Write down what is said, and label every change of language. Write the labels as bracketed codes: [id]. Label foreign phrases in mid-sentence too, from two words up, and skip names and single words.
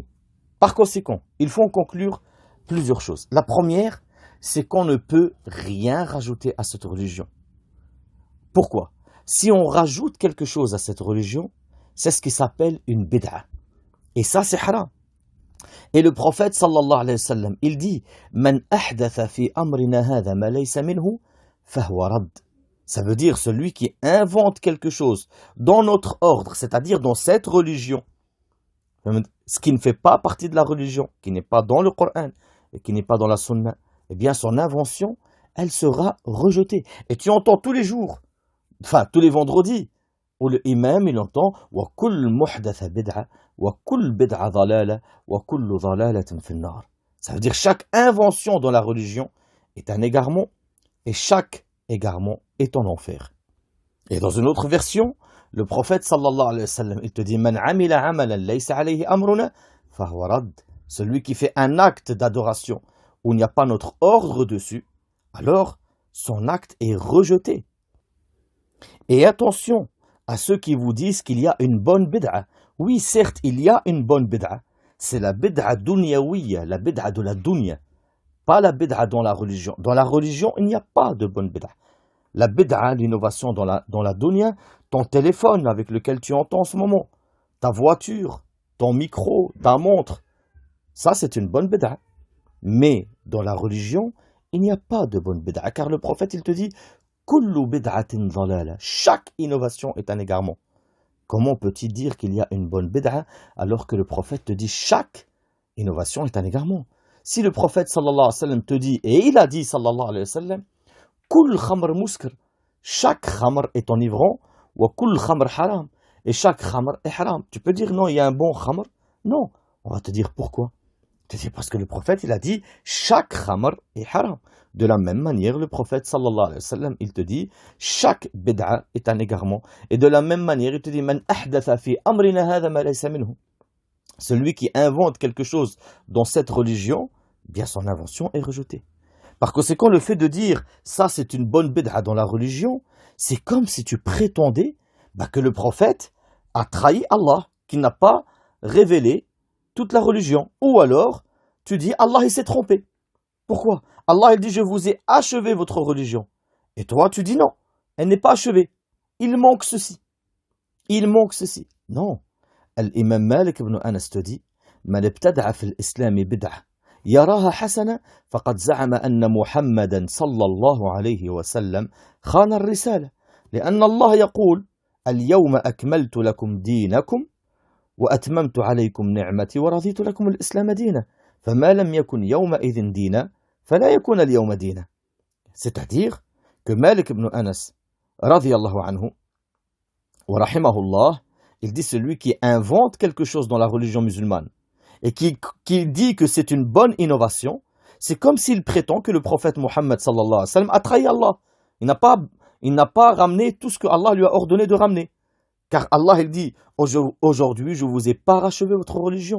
[fr] Par conséquent, il faut en conclure plusieurs choses. La première, c'est qu'on ne peut rien rajouter à cette religion. Pourquoi? Si on rajoute quelque chose à cette religion, c'est ce qui s'appelle une bid'a. Et ça, c'est haram. Et le prophète, [ar] صلى الله عليه وسلم, [fr] il dit [ar] من أحدث في أمرنا هذا ما ليس منه فهو رد. [fr] Ça veut dire celui qui invente quelque chose dans notre ordre, c'est-à-dire dans cette religion, ce qui ne fait pas partie de la religion, qui n'est pas dans le Coran et qui n'est pas dans la Sunna, eh bien son invention, elle sera rejetée. Et tu entends tous les jours, enfin tous les vendredis, où le imam il entend [ar] وكل محدثة بدعة وكل بدعة ضلالة وكل ضلالة في النار. [fr] Ça veut dire chaque invention dans la religion est un égarement et chaque égarement est en enfer. Et dans une autre version, le prophète [ar] صلى الله عليه وسلم, [fr] il te dit [ar] من عمل عملا ليس عليه أمرنا فهو رد. [fr] Celui qui fait un acte d'adoration où il n'y a pas notre ordre dessus, alors son acte est rejeté. Et attention à ceux qui vous disent qu'il y a une bonne bid'a. Oui, certes, il y a une bonne bid'a. C'est la [ar] بدعة دنيوية, [fr] la bid'a de la dunya. Pas la bid'a dans la religion. Dans la religion, il n'y a pas de bonne bid'a. La bid'a, l'innovation dans la dunya, ton téléphone avec lequel tu entends en ce moment, ta voiture, ton micro, ta montre, ça c'est une bonne bid'a. Mais dans la religion, il n'y a pas de bonne bid'a. Car le prophète, il te dit [ar] كل بدعة ضلالة. [fr] Chaque innovation est un égarement. Comment peut-il dire qu'il y a une bonne bid'a alors que le prophète te dit chaque innovation est un égarement? Si le prophète [ar] صلى الله عليه وسلم [fr] te dit, et il a dit [ar] صلى الله عليه وسلم, كل خمر مسكر, [fr] chaque khamr est enivrant, [ar] وكل خمر حرام, [fr] et chaque khamr est haram. Tu peux dire non, il y a un bon khamr? Non. On va te dire pourquoi. C'est parce que le prophète, il a dit chaque khamr est haram. De la même manière, le prophète, [ar] صلى الله عليه وسلم, [fr] il te dit chaque bid'a est un égarement. Et de la même manière, il te dit [ar] من أحدث في أمرنا هذا ما ليس منه. [fr] Celui qui invente quelque chose dans cette religion, bien son invention est rejetée. Par conséquent, le fait de dire ça c'est une bonne bid'a dans la religion, c'est comme si tu prétendais que le prophète a trahi Allah, qu'il n'a pas révélé toute la religion. Ou alors, tu dis Allah il s'est trompé. Pourquoi? Allah il dit je vous ai achevé votre religion. Et toi tu dis non, elle n'est pas achevée. Il manque ceci. il manque ceci. Non. L'imam Malik ibn Anas te dit, [ar] من ابتدع في الإسلام بدعة يراها حسنة فقد زعم أن محمدا صلى الله عليه وسلم خان الرسالة لأن الله يقول اليوم أكملت لكم دينكم وأتممت عليكم نعمتي ورضيت لكم الإسلام دينا فما لم يكن يومئذ دينا فلا يكون اليوم دينا. [fr] C'est-à-dire que Malik ibn Anas [ar] رضي الله عنه ورحمه الله, [fr] il dit celui qui invente quelque chose dans la religion musulmane et qui dit que c'est une bonne innovation, c'est comme s'il prétend que le prophète Mohammed [ar] صلى الله عليه وسلم [fr] a trahi Allah. Il n'a pas ramené tout ce que Allah lui a ordonné de ramener. Car Allah il dit aujourd'hui je vous ai parachevé votre religion.